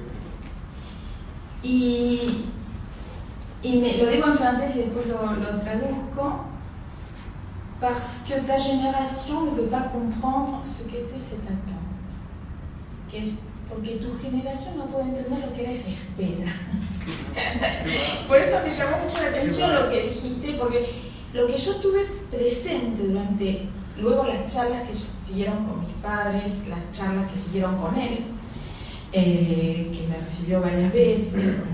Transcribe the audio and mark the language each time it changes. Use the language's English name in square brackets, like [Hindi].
[Spanish] ¿Por qué? Y lo digo en francés y después lo traduzco. [French] Parce que ta génération ne peut pas comprendre ce qu'était cette attente. [Spanish] Porque tu generación no puede entender lo que era esa espera. Por eso me llamó mucho la atención lo que dijiste, porque lo que yo tuve presente durante luego las charlas que siguieron con mis padres, las charlas que siguieron con él, que me recibió varias veces,